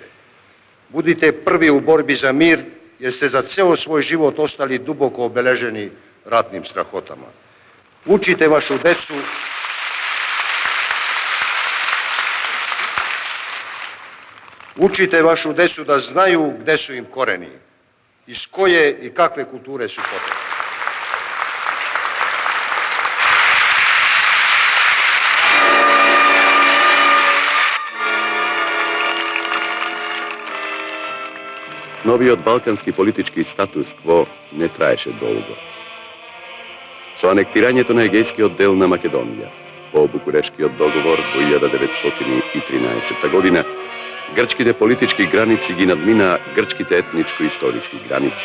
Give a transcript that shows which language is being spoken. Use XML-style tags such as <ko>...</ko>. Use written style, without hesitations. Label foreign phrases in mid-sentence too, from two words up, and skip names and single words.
<sr>Budite prvi u borbi za mir, jer ste za ceo svoj život ostali duboko obeleženi ratnim strahotama. Učite vašu decu da znaju gde su im koreni, iz koje i kakve kulture su potekli.</sr> <mk>Новиот балкански политички статус кво не траеше долго. Со анектирањето на егејскиот дел на Македонија, по Букурешкиот договор во 1913 година, грчките политички граници ги надминаа грчките етничко-историски граници.</mk>